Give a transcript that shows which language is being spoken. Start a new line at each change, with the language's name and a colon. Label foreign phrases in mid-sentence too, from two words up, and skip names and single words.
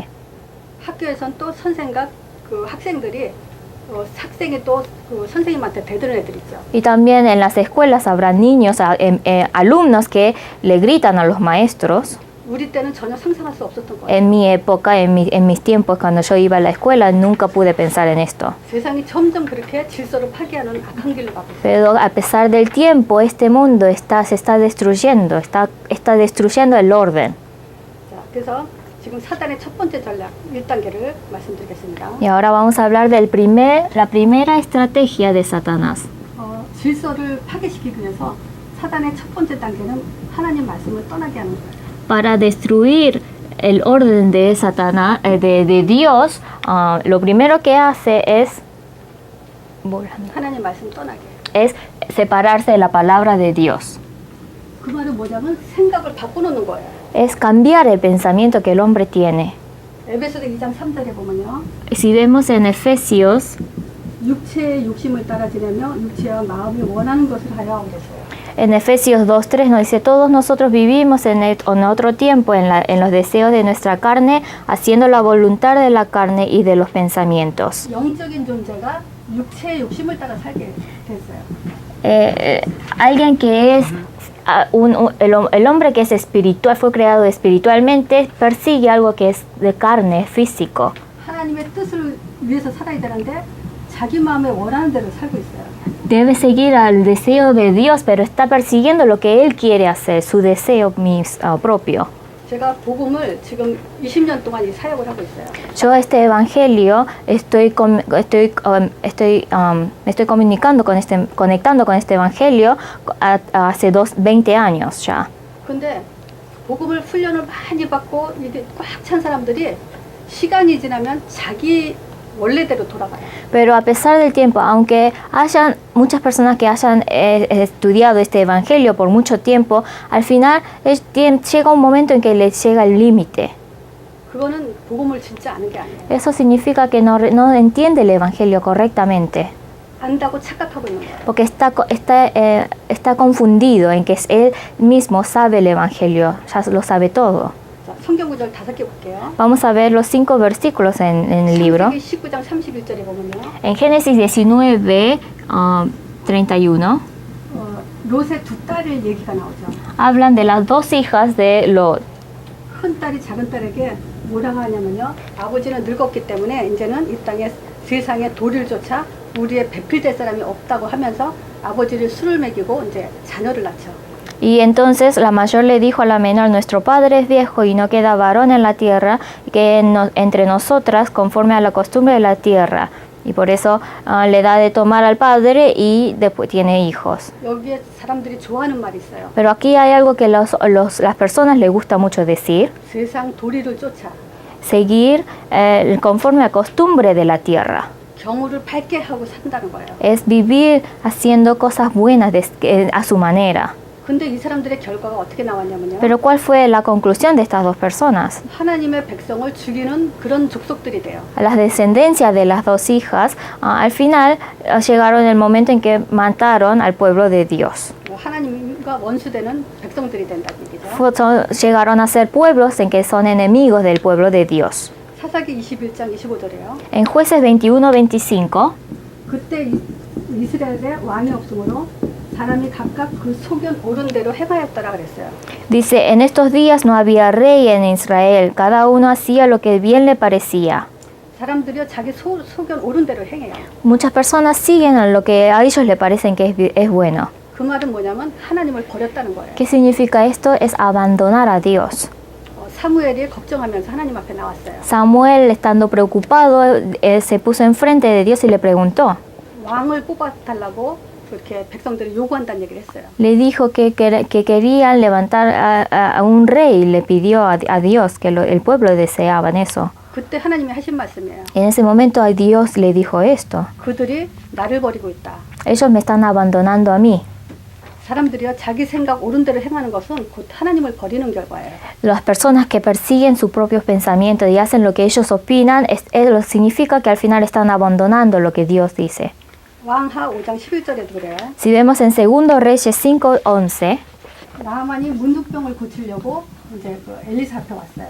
Korean: 학교에선 또 선생과 그 학생들이 학생이 또 그 선생님한테 대드는 애들 있죠.
Spanish: Y también en las escuelas habrá niños, alumnos que le gritan a los maestros.
Korean: 우리 때는 전혀 상상할 수 없었던 거예요.
Spanish: En mi época, en mis tiempos, cuando yo iba a la escuela, nunca pude pensar en esto.
Korean: 세상이 점점 그렇게 질서를 파괴하는 악한 길로 가고 있어요.
Spanish: Pero a pesar del tiempo, este mundo se está destruyendo, está destruyendo el orden.
Korean: 자, 그래서 지금 사단의 첫 번째 전략 1단계를 말씀드리겠습니다.
Spanish: Y ahora vamos a hablar la primera estrategia de Satanás.
Korean: 질서를 파괴시키기 위해서 사단의 첫 번째 단계는 하나님 말씀을 떠나게 하는 거예요.
Spanish: Para destruir el orden de Satanás, de Dios, lo primero que hace es
Korean: 하나님 말씀 떠나게.
Spanish: separarse de la palabra de Dios.
Korean: 그 말은 뭐냐면 생각을 바꿔놓는 거예요.
Spanish: Es cambiar el pensamiento que el hombre tiene.
Korean: 에베소서 2장 3절에 보면요.
Spanish: Si vemos en Efesios,
Korean: 육체의 욕심을 따라 지내며 육체와 마음이 원하는 것을 하여 그랬어요.
Spanish: en Efesios 2:3 nos dice, todos nosotros vivimos en otro tiempo en los deseos de nuestra carne, haciendo la voluntad de la carne y de los pensamientos.
Korean: 영적인 존재가 육체의 욕심을 따라 살게 됐어요.
Spanish: Alguien que es el hombre que es espiritual, fue creado espiritualmente, persigue algo que es de carne, físico.
Korean: 하나님의 뜻을 위해서 살아야 되는데 자기 마음에 원하는 대로 살고 있어요.
Spanish: Debe seguir al deseo de Dios, pero está persiguiendo lo que él quiere hacer, su deseo propio.
Korean: 제가 복음을 지금 20년 동안 이 사역을 hago 있어요.
Spanish: Yo este evangelio me estoy conectando con este evangelio hace 20 años ya.
Korean: 근데 복음을 훈련을 많이 받고 이게 꽉 찬 사람들이 시간이 지나면 자기 원래대로 돌아가요.
Spanish: Pero a pesar del tiempo, aunque hayan muchas personas que hayan estudiado este evangelio por mucho tiempo, al final llega un momento en que les llega el límite.
Korean: 그거는 복음을 진짜 아는 게 아니에요.
Spanish: Eso significa que no entiende el evangelio correctamente.
Korean: 안다고 착각하고 있는 거예요.
Spanish: Porque está confundido en que él mismo sabe el evangelio, ya lo sabe todo.
Korean: 자, 성경 구절 5개 볼게요.
Spanish: Vamos a ver los 5 versículos en el libro.
Korean: 창세기 19장 31절에 보면요.
Spanish: En Génesis 19, 31,
Korean: 롯의 두 딸의 얘기가 나오죠.
Spanish: hablan de las dos hijas de Lot.
Korean: 큰 딸이 작은 딸에게 뭐라고 하냐면요. 아버지는 늙었기 때문에 이제는 이 땅에 세상에 도리를 쫓아 우리의 배필될 사람이 없다고 하면서 아버지를 술을 먹이고 이제 자녀를 낳죠.
Spanish: Y entonces la mayor le dijo a la menor, nuestro padre es viejo y no queda varón en la tierra, que entre nosotras conforme a la costumbre de la tierra. Y por eso le da de tomar al padre y después tiene hijos.
Korean: 여기에 사람들이 좋아하는 말이 있어요.
Spanish: Pero aquí hay algo que las personas les gusta mucho decir,
Korean: 세상 도리를 쫓아
Spanish: seguir conforme a la costumbre de la tierra.
Korean: 경우를 밝게 하고 산다는 거예요.
Spanish: Es vivir haciendo cosas buenas a su manera.
Korean: 근데 이 사람들의 결과가 어떻게 나왔냐면요.
Spanish: Pero ¿cuál fue la conclusión de estas dos personas?
Korean: 하나님의 백성을 죽이는 그런 족속들이 돼요.
Spanish: Las descendencias de las dos hijas al final llegaron el momento en que mataron al pueblo de Dios.
Korean: 하나님과 원수되는 백성들이 된다는 얘기죠.
Spanish: Llegaron a ser pueblos en que son enemigos del pueblo de Dios.
Korean: 사사기 21장 25절에요.
Spanish: En Jueces 21:25
Korean: 그때 이스라엘에 왕이 없으므로 사람이 각각 그 소견 옳은 대로 행하였더라 그랬어요.
Spanish: dice, en estos días no había rey en Israel, cada uno hacía lo que bien le parecía.
Korean: 사람들이요 자기 소견 옳은 대로 행해요.
Spanish: Muchas personas siguen lo que a ellos les parecen que es bueno.
Korean: 그 말은 뭐냐면 하나님을 버렸다는 거예요.
Spanish: ¿Qué significa esto? Es abandonar a Dios.
Korean: 사무엘이 걱정하면서 하나님 앞에 나왔어요.
Spanish: Samuel, estando preocupado, se puso enfrente de Dios y le preguntó.
Korean: 왕을 뽑아달라고 그렇게 백성들이 요구한다는 얘기를 했어요.
Spanish: Le dijo que querían levantar a un rey, le pidió a Dios, que el pueblo deseaban eso.
Korean: 그때 하나님이 하신 말씀이에요.
Spanish: En ese momento a Dios le dijo esto.
Korean: 그들이 나를 버리고 있다.
Spanish: Ellos me están abandonando a mí.
Korean: 사람들이요 자기 생각 옳은 대로 행하는 것은 곧 하나님을 버리는 결과예요.
Spanish: Las personas que persiguen sus propios pensamientos y hacen lo que ellos opinan, significa que al final están abandonando lo que Dios dice.
Korean: 왕하 5장 11절에도 그래요.
Spanish: Si vemos en 2 Reyes 5:11,
Korean: 나하만이 문둥병을 고치려고 이제 그 엘리사 앞에 왔어요.